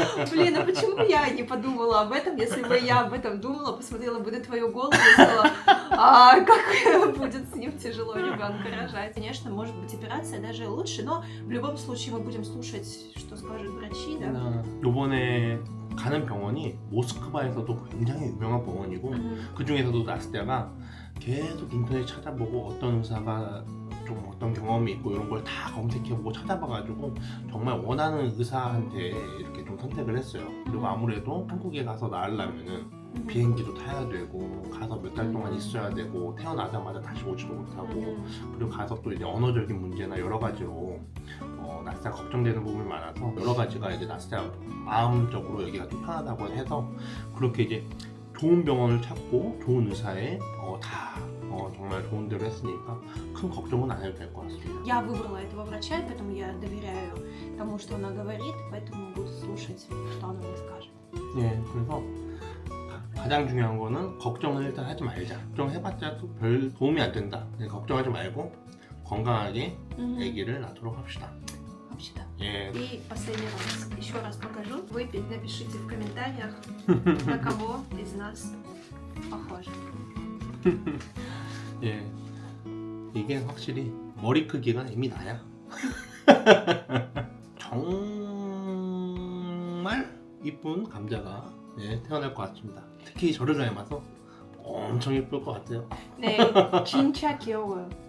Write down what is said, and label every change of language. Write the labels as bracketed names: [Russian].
[Russian] Блин, а почему я не подумала об этом? Если бы я об этом думала, посмотрела бы на твою голову и сказала, как будет с ним тяжело ребенка рожать. Конечно, может быть операция даже лучше, но в любом случае мы будем слушать, что скажут врачи, да? [Korean] 요번에 가는 병원이 모스크바에서도 굉장히 유명한 병원이고 그 중에서도 나스테가 계속 인터넷 찾아보고 어떤 의사가 좀 어떤 경험이 있고 이런 걸 다 검색해보고 찾아봐가지고 정말 원하는 의사한테 이렇게 좀 선택을 했어요. 그리고 아무래도 한국에 가서 낳으려면은 비행기도 타야 되고 가서 몇 달 동안 있어야 되고 태어나자마자 다시 오지도 못하고 그리고 가서 또 이제 언어적인 문제나 여러 가지로 나스타 걱정되는 부분이 많아서 여러 가지가 이제 나스타 마음적으로 여기가 좀 편하다고 해서 그렇게 이제 좋은 병원을 찾고 좋은 의사에 정말 좋은 데로 했으니까 큰 걱정은 안 해도 될 것 같습니다. [Russian] Я выбрала этого врача, и поэтому я доверяю тому, что она говорит, поэтому буду слушать, что она мне скажет. [Korean] 예, 그래서 가장 중요한 거는 걱정을 일단 하지 말자. 걱정해봤자 또 별 도움이 안 된다. 걱정하지 말고 건강하게 아기를 낳도록 합시다. [Russian] Вообще-то. [Korean] 예. [Russian] И последний раз, еще раз покажу. Вы напишите в комментариях, на кого из нас похоже. [Korean] 예. 이게 확실히 머리 크기가 이미 나야. 정말 이쁜 감자가 태어날 것 같습니다. 특히 저를 닮아서 엄청 예쁠 것 같아요. 네, 진짜 귀여워요.